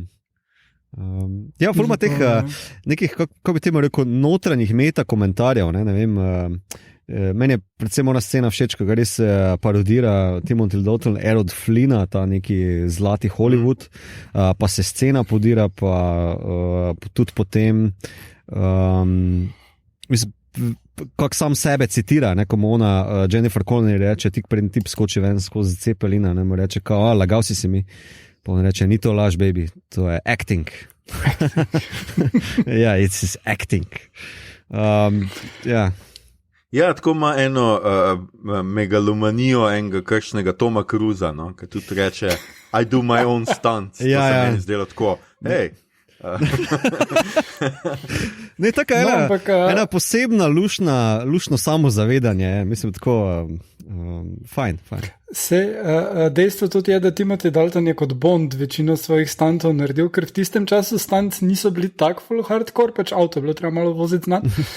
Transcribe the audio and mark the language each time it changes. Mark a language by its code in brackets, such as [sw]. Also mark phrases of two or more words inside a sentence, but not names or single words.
[sl] Ja, forma teh nekih, kako bi temu rekel, notranjih meta komentarjev, ne vem, meni je predvsem ona scena všeč, ko ga res parodira Timothy Dalton, Errol Flynna, ta neki zlati Hollywood, pa se scena podira, pa tudi potem kako sam sebe citira, komu ona Jennifer Connelly reče, tik pred tip skoči ven skozi cepelina, ne mu reče, kao, lagal si mi. Pa on reče, ni to laž, baby, to je acting. [en] Ja, it's acting. [sl] Ja, tako ima eno megalomanijo enega kršnega Toma Cruisa, no, ki tudi reče, [en] I do my own stunts. [sl] To se meni zdelo tako, hej. Ne, tako ena posebna lušno samozavedanje, mislim tako, Fajn. Dejstvo tudi je, da Timothy Dalton je kot Bond večino svojih stantov naredil, ker v tistem času stanci niso bili tako [en] full hardcore, [sl] pač avto je bilo treba malo voziti znati.